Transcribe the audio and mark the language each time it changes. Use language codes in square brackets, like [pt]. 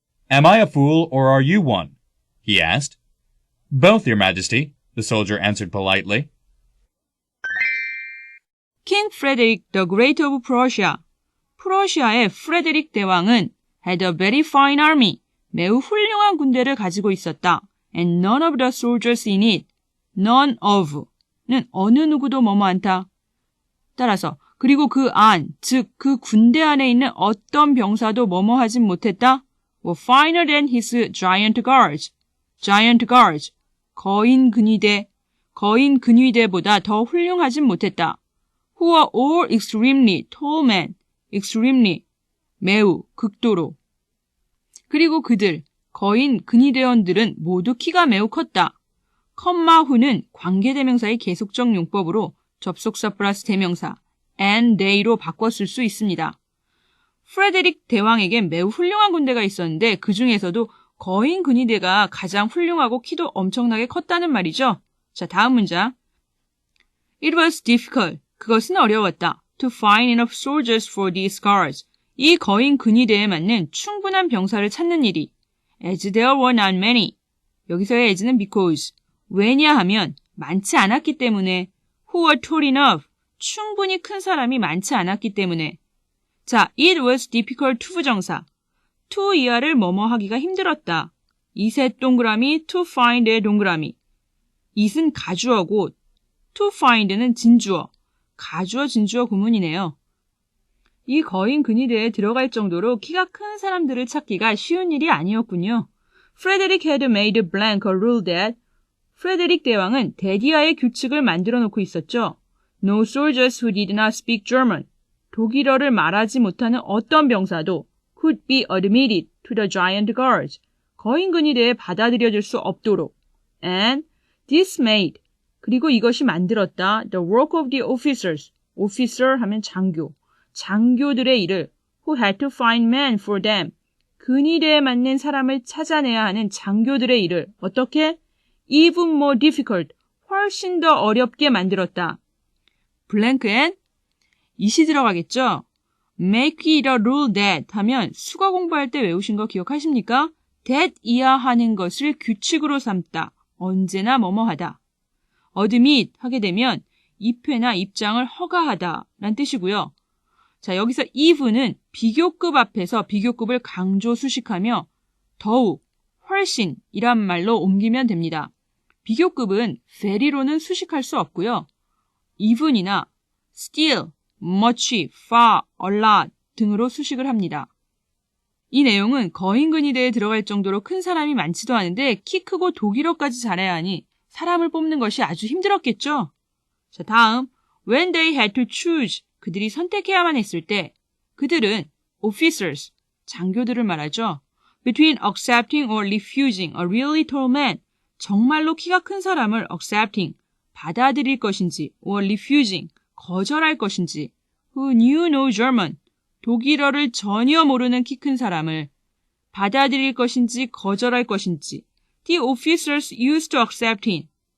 [en] Am I a fool or are you one? He asked. Both, your majesty, the soldier answered politely. King Frederick the Great of Prussia. [ko] 프러시아의 프레데릭 대왕은 [en] had a very fine army. [ko] 매우 훌륭한 군대를 가지고 있었다. [en] And none of the soldiers in it. None of [ko] 는 어느 누구도 뭐뭐 않다. 따라서 그리고 그 안, 즉 그 군대 안에 있는 어떤 병사도 뭐뭐 하진 못했다. [en] were finer than his giant guards. Giant guards. [ko] 거인 근위대보다 더 훌륭하진 못했다. [en] Who are all extremely tall men. [ko] extremely, 매우, 극도로. 그리고 그들, 거인 근위대원들은 모두 키가 매우 컸다. 컴마후는 관계대명사의 계속적 용법으로 접속사 플러스 대명사 [en] and they [ko] 로 바꿨을 수 있습니다. 프레데릭 대왕에겐 매우 훌륭한 군대가 있었는데 그 중에서도 거인 근위대가 가장 훌륭하고 키도 엄청나게 컸다는 말이죠. 자, 다음 문장. [en] It was difficult. [ko] 그것은 어려웠다. [en] To find enough soldiers for these guards. [ko] 이 거인 근위대에 맞는 충분한 병사를 찾는 일이. [en] As there were not many. [ko] 여기서의 as는 [en] because. [ko] 왜냐하면 많지 않았기 때문에. [en] Who were tall enough. [ko] 충분히 큰 사람이 많지 않았기 때문에. [en] 자, it was difficult to 부정사. [ko] to 이하를 뭐뭐 하기가 힘들었다. it의 동그라미, to find의 동그라미. it은 가주어고 to find는 진주어. 가주어, 진주어 구문이네요. 이 거인 근위대에 들어갈 정도로 키가 큰 사람들을 찾기가 쉬운 일이 아니었군요. [en] Frederick had made blank a rule that [ko] 프레데릭 대왕은 대디아의 규칙을 만들어 놓고 있었죠. [en] No soldiers who did not speak German. [ko] 독일어를 말하지 못하는 어떤 병사도 [en] could be admitted to the giant guards. [ko] 거인 근위대에 받아들여질 수 없도록. [en] And this made [ko] 그리고 이것이 만들었다. [en] The work of the officers. [ko] officer 하면 장교. 장교들의 일을 [en] who had to find men for them. [ko] 근위대에 맞는 사람을 찾아내야 하는 장교들의 일을 어떻게? [en] Even more difficult. [ko] 훨씬 더 어렵게 만들었다. 블랭크엔 it이 들어가겠죠? Make it a rule that 하면 수거 공부할 때 외우신 거 기억하십니까? that 이하 하는 것을 규칙으로 삼다. 언제나 뭐뭐하다. admit 하게 되면 입회나 입장을 허가하다 라는 뜻이고요. 자, 여기서 even은 비교급 앞에서 비교급을 강조 수식하며 더욱, 훨씬 이란 말로 옮기면 됩니다. 비교급은 very로는 수식할 수 없고요. even이나 still, much, far, a lot 등으로 수식을 합니다. 이 내용은 거인 근위대에 들어갈 정도로 큰 사람이 많지도 않은데 키 크고 독일어까지 잘해야 하니 사람을 뽑는 것이 아주 힘들었겠죠? 자, 다음 [en] when they had to choose [ko] 그들이 선택해야만 했을 때 그들은 [en] officers, [ko] 장교들을 말하죠. [en] between accepting or refusing a really tall man [ko] 정말로 키가 큰 사람을 accepting, 받아들일 것인지, or refusing, 거절할 것인지, [en] who knew no German, [ko] 독일어를 전혀 모르는 키 큰 사람을 받아들일 것인지, 거절할 것인지, [en] the officers used to accept him.